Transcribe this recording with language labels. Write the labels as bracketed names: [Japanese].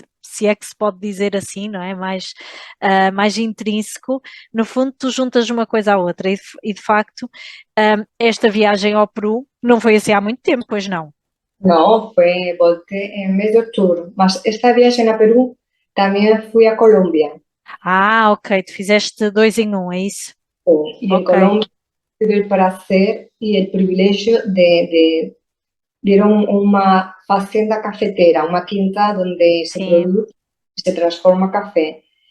[Portuguese] Se é que se pode dizer assim, não é? Mais intrínseco. No fundo, tu juntas uma coisa à outra e de facto, esta viagem ao Peru não foi assim há muito tempo, pois não? [Spanish] No, volté en mes de octubre. Mas esta viaje a Perú también fui a Colombia. [Portuguese] Ah, ok, tu fizeste 2 em 1, é isso? [Spanish] Y en Colombia tuve el placer y el privilegio de dieron una hacienda cafetera, una quinta donde se produce y se transforma café.